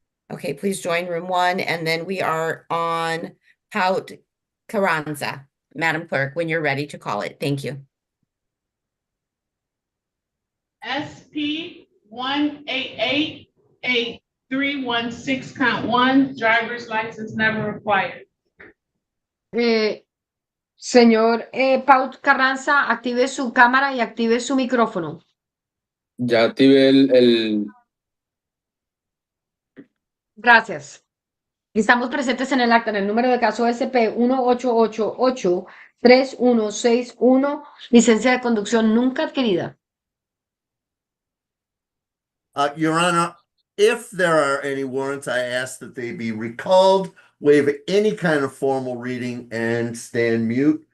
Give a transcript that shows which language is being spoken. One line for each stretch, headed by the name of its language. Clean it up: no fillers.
English: Okay, please join room 1, and then we are on Paut Carranza. Madam Clerk, when you're ready to call it. Thank you. SP 1888316 count 1, driver's license never required.
Spanish: Señor Paut Carranza, active su cámara y active su micrófono. Ya activé el... Gracias. Estamos presentes en el acta en el número de caso SP 1888-3161, licencia de conducción nunca adquirida.
English: Your Honor, if there are any warrants, I ask that they be recalled, waive any kind of formal reading, and stand mute.